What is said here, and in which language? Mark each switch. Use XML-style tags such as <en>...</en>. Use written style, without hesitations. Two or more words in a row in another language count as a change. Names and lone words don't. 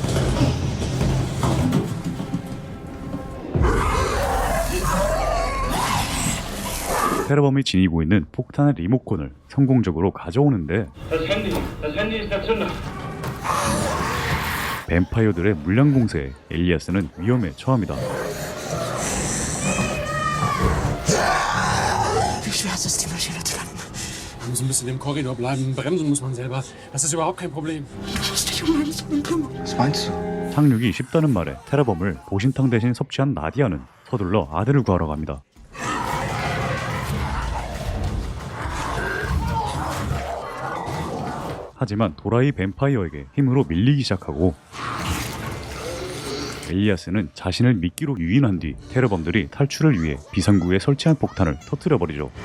<ko>테러범이 지니고 있는 폭탄의 리모컨을 성공적으로 가져오는데 뱀파이어들의 물량 공세에 엘리아스는 위험에 처합니다.</ko> <de>Wie schwer ist es, die Maschine zu landen? Man muss ein bisschen im Korridor bleiben. Bremsen muss man selber. Das ist überhaupt kein Problem. Was meinst du?</de> <ko>착륙이 쉽다는 말에 테러범을 보신탕 대신 섭취한 나디아는 서둘러 아들을 구하러 갑니다. 하지만 도라이 뱀파이어에게 힘으로 밀리기 시작하고 엘리아스는 자신을 미끼로 유인한 뒤 테러범들이 탈출을 위해 비상구에 설치한 폭탄을 터뜨려버리죠.</ko>